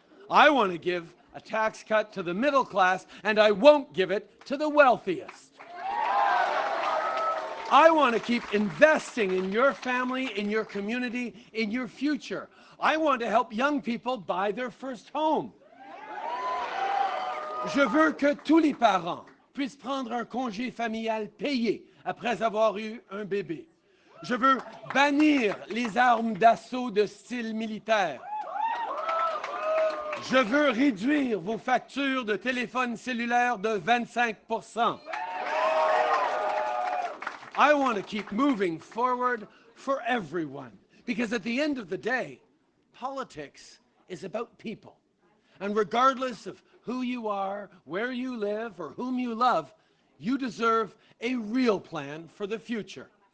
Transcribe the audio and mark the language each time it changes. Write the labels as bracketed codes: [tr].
[en] I want to give a tax cut to the middle class, and I won't give it to the wealthiest. I want to keep investing in your family, in your community, in your future. I want to help young people buy their first home. [fr] Je veux que tous les parents puissent prendre un congé familial payé après avoir eu un bébé. Je veux bannir les armes d'assaut de style militaire. Je veux réduire vos factures de téléphone cellulaire de 25%. [en] I want to keep moving forward for everyone, because at the end of the day, politics is about people. And regardless of who you are, where you live, or whom you love, you deserve a real plan for the future.